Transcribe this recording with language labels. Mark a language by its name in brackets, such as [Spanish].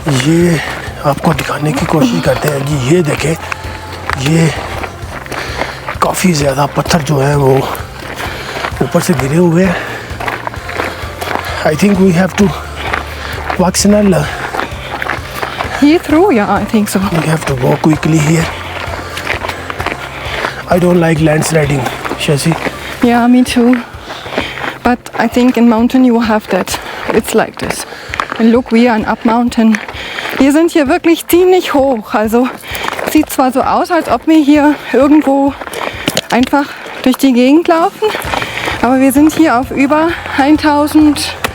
[Hindi] ये आपको दिखाने की कोशिश करते हैं जी. ये देखें, ये काफ़ी ज़्यादा पत्थर जो हैं वो ऊपर से गिरे हुए हैं. [English] I think we have to walk snarl. Here through, yeah, I think so. We have to go quickly here. I don't like landsliding, Shashi. Yeah, me too. But I think in mountain you have that. It's like this. And look, we are up mountain. [German] Wir sind hier wirklich ziemlich hoch. Also sieht zwar so aus, als ob wir hier irgendwo einfach durch die Gegend laufen, aber wir sind hier auf über 1000.